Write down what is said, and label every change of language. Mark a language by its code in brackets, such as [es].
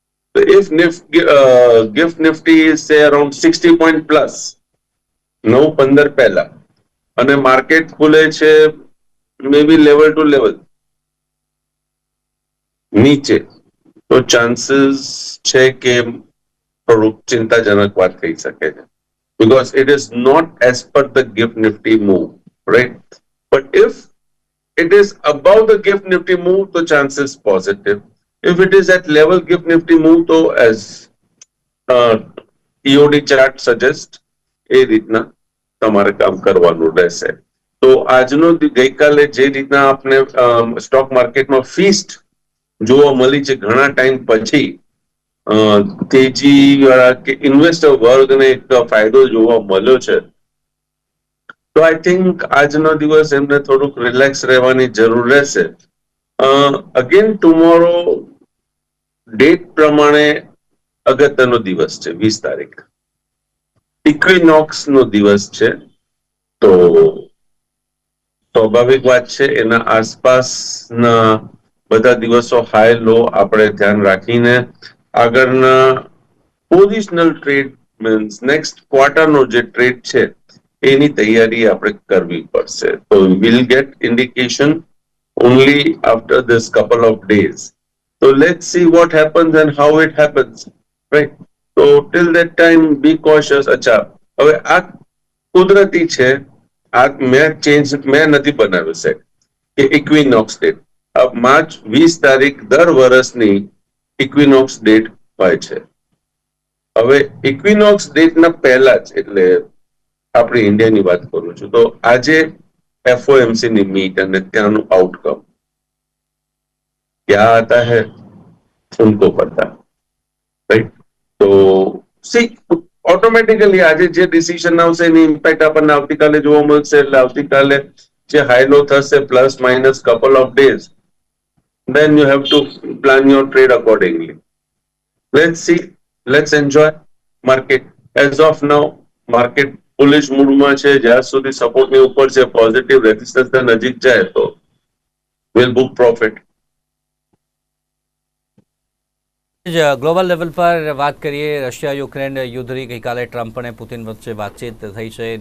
[gu] તો [en] if GIFT Nifty is say around 60 point plus [gu] 9:15 પહેલા અને માર્કેટ ખુલે છે મે બી લેવલ ટુ લેવલ નીચે, તો ચાન્સીસ છે કે થોડુંક ચિંતાજનક વાત થઈ શકે છે. [en] Because it is not as per the gift nifty move, right? But if it is above the gift nifty move, the chances positive. If it is at level gift nifty move, so as EOD chart suggest, [gu] એ રીતના તમારે કામ કરવાનું રહેશે. તો આજનો ગઈકાલે જે રીતના આપણે સ્ટોક માર્કેટમાં ફીસ્ટ જોવા મળી છે ઘણા ટાઈમ પછી, તેજી વાળા કે ઇન્વેસ્ટર વર્ગને એક ફાયદો જોવા મળ્યો છે. તો [en] I think [gu] આજનો દિવસ એમને થોડુંક રિલેક્સ રહેવાની જરૂર રહેશે. અગેન ટુમોરો ડેટ પ્રમાણે અગત્યનો દિવસ છે, 20 તારીખ ઇક્વિનોક્સ નો દિવસ છે. તો સ્વાભાવિક વાત છે એના આસપાસના બધા દિવસો હાઈ લો આપણે ધ્યાન રાખીને આગળના પોઝિશનલ ટ્રેડ મીન્સ નેક્સ્ટ ક્વાર્ટરનો જે ટ્રેડ છે એની તૈયારી આપણે કરવી પડશે. [en] તો will get indication only after this couple of days. So let's see what happens and how it happens, right? So till that time be cautious. [gu] અચ્છા, હવે આ કુદરતી છે, આ મેં નથી બનાવ્યું છે કે ઇક્વિનોક્સ ડેટ. માર્ચ 20 તારીખ દર વર્ષની ઇક્વિનોક્સ ડેટ હોય છે. હવે ઇક્વિનોક્સ ડેટના પહેલા જ, એટલે આપણી ઇન્ડિયાની વાત કરું છું, તો આજે એફઓએમસી ની મીટ અને ત્યાંનું આઉટકમ [hi] ક્યાં આતા હૈ ઉनको પતા, [gu] રાઈટ. તો સી ઓટોમેટિકલી આજે જે ડિસિઝન આવશે એની ઇમ્પેક્ટ આપણને આવતીકાલે જોવા મળશે. એટલે આવતીકાલે જે [en] High low થશે plus minus couple of days, then you have to plan your trade accordingly. Let's see, let's enjoy market. As of now market bullish mood [gu] માં છે. જ્યાં સુધી સપોર્ટ ની ઉપર છે, પોઝિટિવ રેઝિસ્ટન્સ નજીક જાય તો [en] will book profit. [gu] Global level પર વાત કરીએ, રશિયા યુક્રેન યુદ્ધની ગઈકાલે ટ્રમ્પ અને પુતિન વચ્ચે વાતચીત થઈ છે.